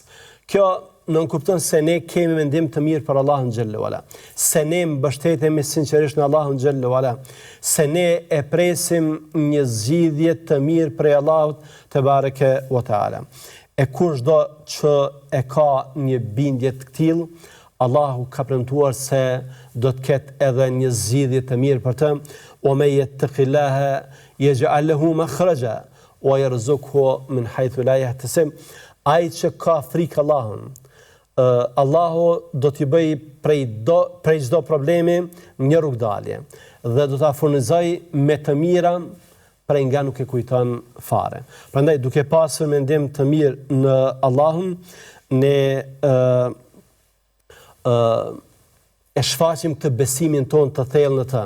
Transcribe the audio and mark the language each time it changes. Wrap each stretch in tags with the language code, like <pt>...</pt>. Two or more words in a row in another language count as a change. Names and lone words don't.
<sq>Kjo nënkupton se ne kemi mendim të mirë për Allahun</sq> <ar>جل وعلا,</ar> <sq>se ne mbështetemi sinqerisht në Allahun</sq> <ar>جل وعلا,</ar> <sq>se ne e presim një zgjidhje të mirë prej Allahut</sq> <ar>تبارك وتعالى.</ar> <sq>E kushdo që e ka një bindje të tillë, Allahu ka premtuar se do të ketë edhe një zgjidhje të mirë për të.</sq> <ar>ومن يتق الله يجعل له مخرجا ويرزقه من حيث لا يحتسب.</ar> <sq>Ai që ka frikë Allahun, Allahu do t'i bëj prej çdo problemi një rrugdalje dhe do ta furnizoj me të mira prej nga nuk e kujton fare. Prandaj, duke pasur mendim të mirë në Allahun, ne e shfaqim të besimin ton të thellë në të.</sq>